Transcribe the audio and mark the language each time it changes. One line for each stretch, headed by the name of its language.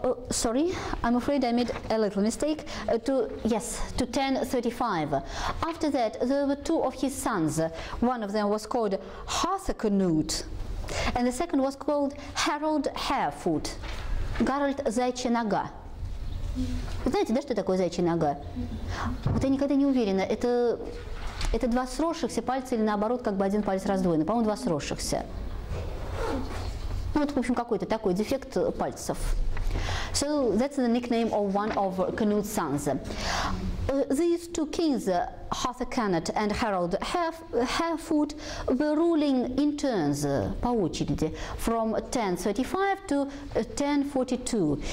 English: Sorry, I'm afraid I made a little mistake. To 1035. After that, there were two of his sons. One of them was called Harthacnut, and the second was called Harold Harefoot.
Russian: Гарольд Зайчья нога. Вы знаете, да, что такое зайчья нога? Вот я никогда не уверена, это два сросшихся пальца или наоборот, как бы один палец раздвоенный. По-моему, два сросшихся. Ну, вот, в общем, какой-то такой дефект пальцев.
English: So that's the nickname of one of Canute's sons. These two kings, Harthacnut and Harold Harefoot, were ruling in turns,
Russian: по очереди,
English: from 1035 to 1042.